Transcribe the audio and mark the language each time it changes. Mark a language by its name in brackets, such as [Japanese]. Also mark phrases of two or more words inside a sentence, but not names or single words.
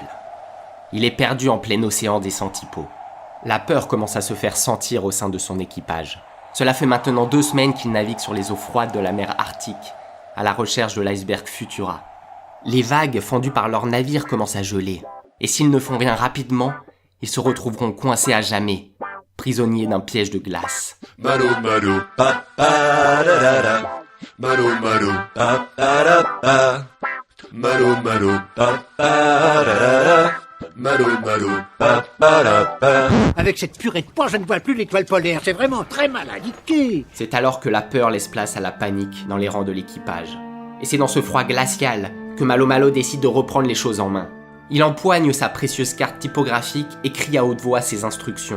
[French] Il est perdu en plein océan des Centipodes. La peur commence à se faire sentir au sein de son équipage. Cela fait maintenant 2 semaines qu'il navigue sur les eaux froides de la mer Arctique, à la recherche de l'iceberg Futura. Les vagues fendues par leur navire commencent à geler, et s'ils ne font rien rapidement, ils se retrouveront coincés à jamais, prisonniers d'un piège de glace. Malo malo pa pa da da da. Malo malo pa pa da pa. Malo malo pa pa da da da. Malo malo pa pa da pa. Avec cette purée de porc, je ne vois plus l'étoile polaire. C'est vraiment très mal indiqué. C'est alors que la peur laisse place à la panique dans les rangs de l'équipage. Et c'est dans ce froid glacial que Malo Malo décide de reprendre les choses en main. Il empoigne sa précieuse carte typographique et crie à haute voix ses instructions.